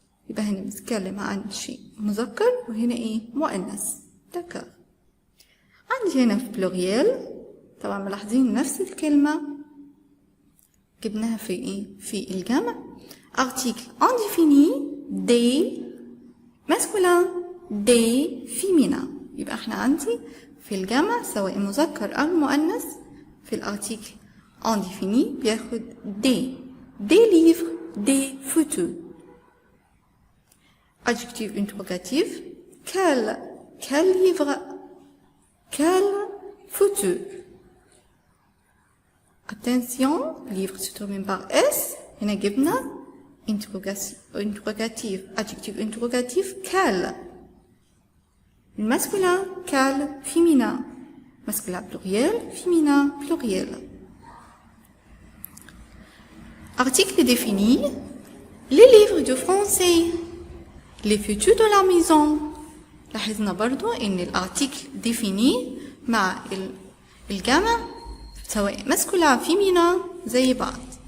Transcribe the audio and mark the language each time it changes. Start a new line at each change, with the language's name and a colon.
Arabic: يبقى هنا بنتكلم عن شيء مذكر وهنا ايه مؤنث. دكر. عندي هنا في بلوريال. طبعا ملاحظين نفس الكلمة جبناها في ايه في الجمع.
French: article indéfini des masculin des féminin.
Arabic: يبقى احنا عندي في الجمع سواء مذكر او مؤنث في الارتيكل indéfini بياخد
French: des livres des photos. adjectif interrogatif quel livre quelle photo. attention livre se termine par s.
Arabic: هنا جبنا
French: interrogatif adjectif interrogatif quel. masculin quel féminin. masculin pluriel féminin pluriel. article défini les livres de français. les photos de la maison.
Arabic: لاحظنا برضو ان الارتيكل défini مع الجمع سواء masculin féminin زي بعض.